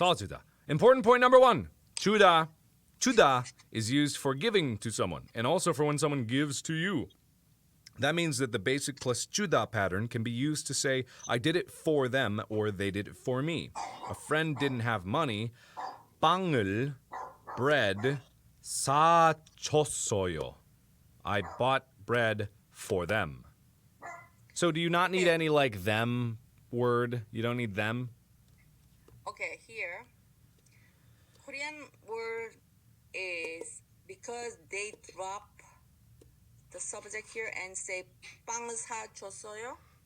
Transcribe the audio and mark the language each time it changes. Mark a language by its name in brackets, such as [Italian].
[English] 써주다. Important point number 1. 주다. 주다 is used for giving to someone and also for when someone gives to you. That means that the basic plus 주다 pattern can be used to say, I did it for them or they did it for me. A friend didn't have money. [Korean] 빵을, [English] bread, [Korean] 사줬어요. [English] I bought bread for them. So do you not need any like them word? You don't need them? Okay, here. Korean word is because they drop the subject here and say [Korean] 빵을 사줬어요.